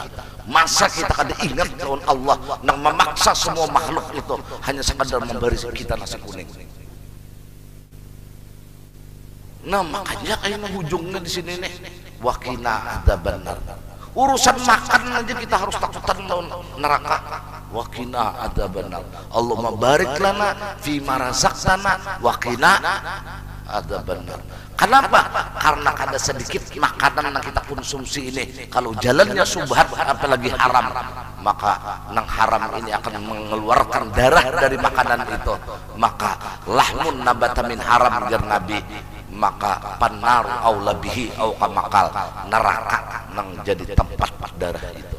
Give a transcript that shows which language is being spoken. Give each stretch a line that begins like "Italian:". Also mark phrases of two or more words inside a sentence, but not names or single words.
Banjar: Masa kita kada ingat lawan Allah nang memaksa semua makhluk itu hanya sekadar memberi kita nasi kuning. Nah makanya kayaknya ujungnya di sini nih,
Arabic: وقنا عذاب النار.
Banjar: Urusan makan aja kita harus takutan neraka.
Arabic: وقنا عذاب النار. اللهم بارك لنا فيما رزقتنا وقنا عذاب النار. Kenapa?
Banjar: Karena ada sedikit makanan yang kita konsumsi ini, kalau jalannya subhat apalagi haram, maka nang haram ini akan mengeluarkan darah dari makanan itu. Maka
Arabic: لحم نبت من حرام
Banjar: jar Nabi, maka
Arabic: فالنار أولى به أو كما قال,
Banjar: neraka nang jadi tempat darah itu.